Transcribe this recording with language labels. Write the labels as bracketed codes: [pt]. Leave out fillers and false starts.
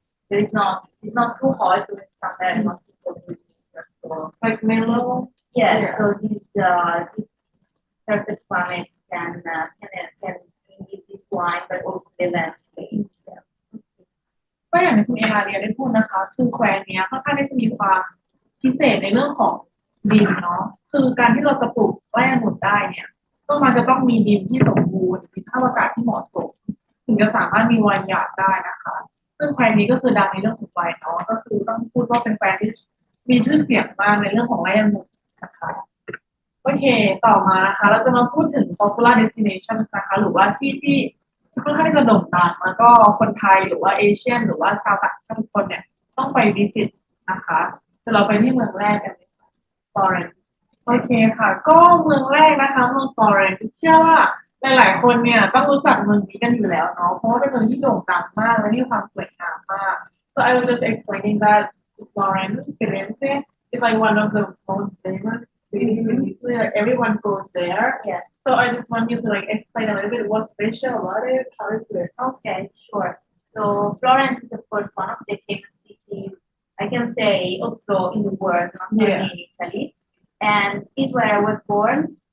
[en] It's not too hot during summer and not too cold during winter. So Like mellow? yeah. So this perfect climate can give this wine, but also the landscape. [th] ก็อย่างที่คุณเอลาเรียได้พูดนะคะคือแคว้นเนี้ยค่อนข้างที่จะมีความพิเศษในเรื่องของดินเนาะคือการที่เราจะปลูกไร่องุ่นได้เนี่ยก็มันจะต้องมีดินที่สมบูรณ์มีสภาพอากาศที่เหมาะสมถึงจะสามารถมีไวน์หยาดได้นะคะซึ่งแคว้นนี้ก็คือดังในเรื่องของไวน์เนาะก็คือต้องพูดว่าเป็นแคว้นที่มีชื่อเสียงมากในเรื่องของไร่องุ่นนะคะ โอเคต่อมานะคะเราจะมาพูดถึง popular destination นะคะหรือว่าที่ค่อนข้างจะโด่งดังแล้วก็คนไทยหรือว่าเอเชียนหรือว่าชาวต่างชาติทุกคนเนี่ยต้องไปวิสิตนะคะจะเราไปที่เมืองแรกกัน ฟลอเรนซ์โอเคค่ะก็เมืองแรกนะคะเมืองฟลอเรนซ์เชื่อว่าหลายๆคนเนี่ยต้องรู้จักเมืองนี้กันอยู่แล้วเนาะเพราะว่าเป็นเมืองที่โด่งดังมากและมีความสวยงามมาก [en] so I was just explaining that Florence Firenze is like one of the most famous cities in Italy. Like everyone goes there. Yeah. So I just want you to like explain a little bit what's special about it, how is it? Okay, sure. So Florence is of course one of the famous cities, I can say also in the world, not only in Italy, and it's where I was born.